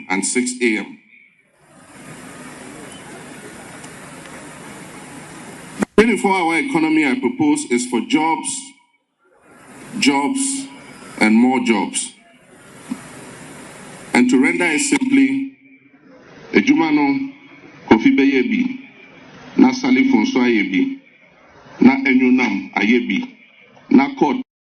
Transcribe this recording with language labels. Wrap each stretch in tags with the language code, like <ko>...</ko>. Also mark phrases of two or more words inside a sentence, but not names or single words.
<en>and 6 a.m. The 24-hour economy I propose is for jobs jobs, and more jobs. And to render it simply, Ejumano Kofi Beyebi, na Sali Fonso Ayebi, na Enyonam Ayebi, na Court</en>